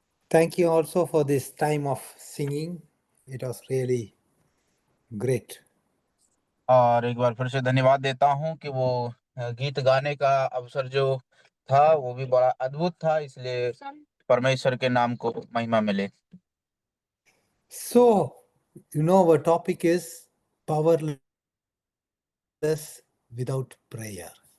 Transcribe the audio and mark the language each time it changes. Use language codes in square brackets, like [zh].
[en] Thank you also for this time of singing. It was really great. [hi] और एक बार फिर से धन्यवाद देता हूं कि वो गीत गाने का अवसर जो था वो भी बड़ा अद्भुत था, इसलिए परमेश्वर के नाम को महिमा मिले। [en] So, our topic is powerless without prayer.